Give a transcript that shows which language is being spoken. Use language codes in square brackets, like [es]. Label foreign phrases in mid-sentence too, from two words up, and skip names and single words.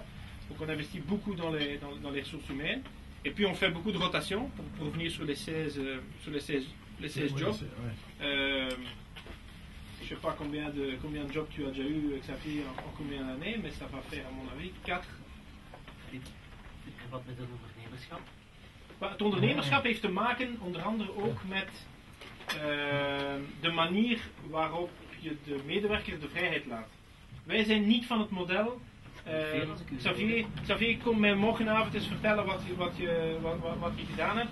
[fr] Donc, on investit beaucoup dans les ressources humaines. Et puis, on fait beaucoup de rotation pour revenir sur les 16 jobs. Je ne sais pas combien de jobs tu as déjà eu, Xavier, en combien d'années, mais ça va faire, à mon avis, 4. [nl] Wat met het ondernemerschap? Het ondernemerschap heeft te maken onder andere ook met de manier waarop je de medewerker de vrijheid laat. Wij zijn niet van het model. Xavier, kom mij morgenavond eens vertellen wat je gedaan hebt.